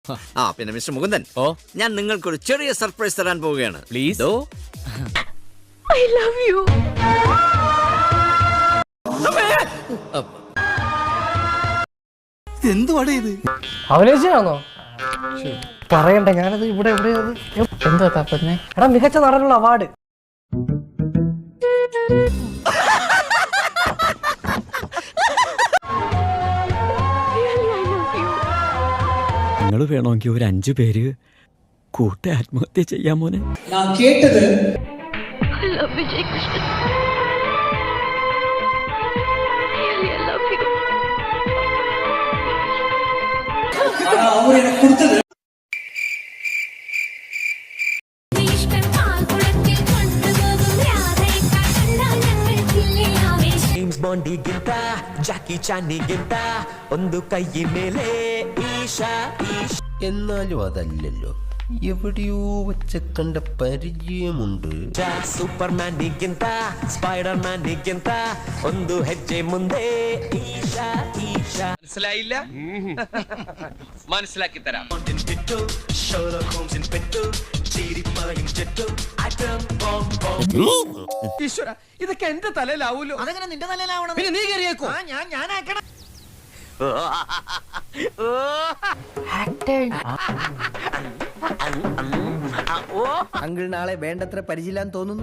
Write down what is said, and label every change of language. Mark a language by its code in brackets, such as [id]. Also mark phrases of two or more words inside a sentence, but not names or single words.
[ml] പിന്നെ മിസ്റ്റർ മുകുന്ദൻ, ഞാൻ നിങ്ങൾക്കൊരു ചെറിയ സർപ്രൈസ് തരാൻ പോവുകയാണ്. പ്ലീസ്. [en] I love you. [ml] എന്തുവാടേ ഇത്? അഭിനയിച്ചാണോ പറയണ്ട, ഞാനത് ഇവിടെ എന്താ തപ്പന്നെ? എടാ, മികച്ച നടനുള്ള അവാർഡ്. നിങ്ങൾ വേണമെങ്കിൽ ഒരു 5 പേര് കൂട്ട ആത്മഹത്യ ചെയ്യാൻ മോനെ. ഞാൻ കേട്ടത് [en] I love Vijay Krishnan. Really, I love you. [ml] അവർ എന്നെ കൊടുത്തത് [kn] ಜೇಮ್ಸ್ ಬಾಂಡಿಗಿಂತ ಜಾಕಿ ಚಾನಿಗಿಂತ ಒಂದು ಕೈ ಮೇಲೆ ಈಶಾ [ml] എന്നാലും അതല്ലല്ലോ, എവിടെയോ വെച്ച് കണ്ട പരിചയമുണ്ട്. [kn] ಸೂಪರ್ಮ್ಯಾನಿಗಿಂತ ಸ್ಪೈಡರ್ ಮ್ಯಾನಿಗಿಂತ ಒಂದು ಹೆಜ್ಜೆ ಮುಂದೆ ಈಶಾ ಈಶಾ. [ml] മനസ്സിലായില്ല? മനസ്സിലാക്കി തരാം. ഈശ്വര, ഇതൊക്കെ എന്റെ തലയിലാവൂലോ. അതെങ്ങനെ നിന്റെ തലയിലാവണം? പിന്നെ നീ കയറിയേക്കോ. ഞാനാക്കണം. അങ്കിൾ നാളെ വേണ്ടത്ര പരിചയില്ലാന്ന് തോന്നുന്നു.